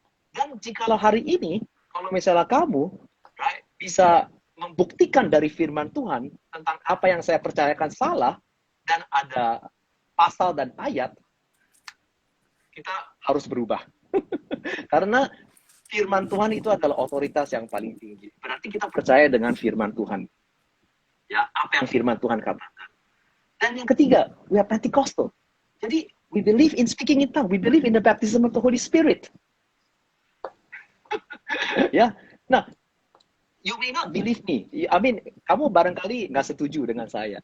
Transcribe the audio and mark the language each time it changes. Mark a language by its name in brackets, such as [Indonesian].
[Indonesian] Dan jikalau hari ini, kalau misalnya kamu right, bisa membuktikan dari firman Tuhan tentang apa yang saya percayakan salah, dan ada pasal dan ayat, kita harus berubah. Karena firman Tuhan itu adalah otoritas yang paling tinggi. Berarti kita percaya dengan firman Tuhan. Ya, apa yang firman Tuhan katakan. Dan yang ketiga, [English] we are Pentecostal. Jadi, we believe in speaking in tongues. We believe in the baptism of the Holy Spirit. Ya, nah, you may not believe me. I mean, [Indonesian] kamu barangkali nggak setuju dengan saya.